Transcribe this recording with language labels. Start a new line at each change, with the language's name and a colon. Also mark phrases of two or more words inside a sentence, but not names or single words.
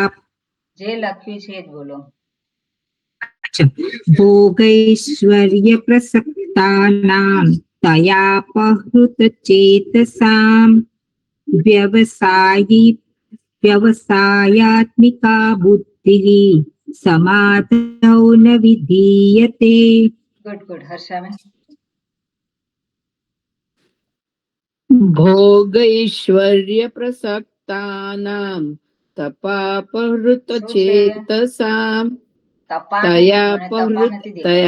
Gujarati: જે લખ્યું છે એ જ બોલો.
Sanskrit: ભોગૈશ્વર્ય પ્રસક્તાનાં તયાપહૃત ચેતસાં વ્યવસાયાત્મિકા બુદ્ધિ बुद्धिः समाधौ न विधीयते.
Gujarati: ગુડ હર્ષાબેન.
Sanskrit: ભોગૈશ્વર્ય પ્રસક્તાનામ તપાપહૃત
Gujarati: શું છે?
Sanskrit: ચેતસામ તપા તયા
Gujarati: મને તપા
Sanskrit: પહૃત
Gujarati: નથી
Sanskrit: તયા